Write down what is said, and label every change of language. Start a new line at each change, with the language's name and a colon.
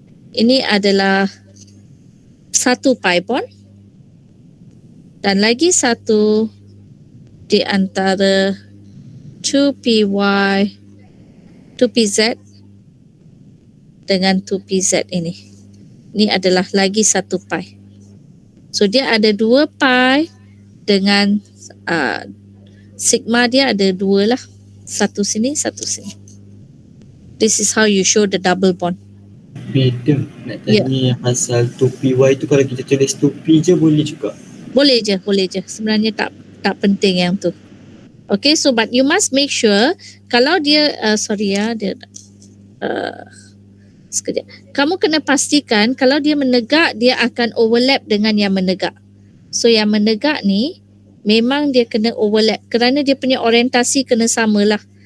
Malay: Ini adalah satu pi bond dan lagi satu di antara 2py 2pz dengan 2pz ini. Ini adalah lagi satu pi. So dia ada 2 pi dengan sigma dia ada 2 lah. Satu sini, satu sini.
English: This is how you show the double bond.
Malay: Beda nak tanya pasal 2py tu, kalau kita tulis 2p je boleh juga? Boleh je. Sebenarnya tak penting yang tu.
English: Okay, so but you must make sure
Malay: kalau dia, sekejap. Kamu kena pastikan kalau dia menegak, dia akan overlap dengan yang menegak. So yang menegak ni, memang dia kena overlap kerana dia punya orientasi kena samalah.